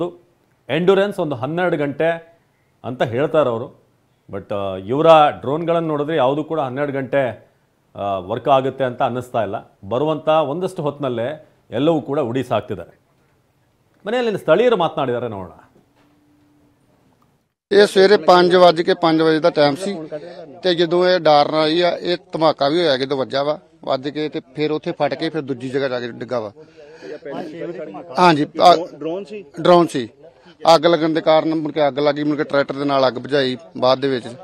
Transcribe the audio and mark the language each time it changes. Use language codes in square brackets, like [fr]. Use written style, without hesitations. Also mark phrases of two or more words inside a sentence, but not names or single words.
[kn] ಎಂಡ್ಯೂರೆನ್ಸ್ ಒಂದು 12 ಗಂಟೆ ಅಂತ ಹೇಳ್ತಾರೆ ಅವರು. ಬಟ್ ಇವರ ಡ್ರೋನ್ಗಳನ್ನು ನೋಡಿದ್ರೆ ಯಾವುದು ಕೂಡ 12 ಗಂಟೆ ವರ್ಕ್ ಆಗುತ್ತೆ ಅಂತ ಅನ್ನಿಸ್ತಾ ಇಲ್ಲ. ಬರುವಂಥ ಒಂದಷ್ಟು ಹೊತ್ತಿನಲ್ಲೇ ಎಲ್ಲವೂ ಕೂಡ ಉಡಿಸಾಕ್ತಿದ್ದಾರೆ. ಮನೆಯಲ್ಲಿ ಸ್ಥಳೀಯರು ಮಾತನಾಡಿದ್ದಾರೆ, ನೋಡೋಣ. [pa] ਇਹ ਸਵੇਰੇ 5:05 ਵਜੇ ਦਾ ਟਾਈਮ ਸੀ ਤੇ ਜਦੋਂ ਇਹ ਡਾਰਨ ਆਈ ਆ, ਇਹ ਧਮਾਕਾ ਵੀ ਹੋਇਆ ਜਦੋਂ ਵੱਜਾ ਵਾ, ਵੱਜ ਕੇ ਤੇ ਫਿਰ ਉੱਥੇ ਫਟ ਕੇ ਫਿਰ ਦੂਜੀ ਜਗ੍ਹਾ ਜਾ ਕੇ ਡਿੱਗਾ ਵਾ। ਹਾਂਜੀ, ਡਰੋਨ ਸੀ। ਅੱਗ ਲੱਗਣ ਦੇ ਕਾਰਨ ਮੁੜ ਕੇ ਅੱਗ ਲੱਗੀ, ਮੁੜ ਕੇ ਟਰੈਕਟਰ ਦੇ ਨਾਲ ਅੱਗ ਬੁਝਾਈ ਬਾਅਦ ਦੇ ਵਿੱਚ।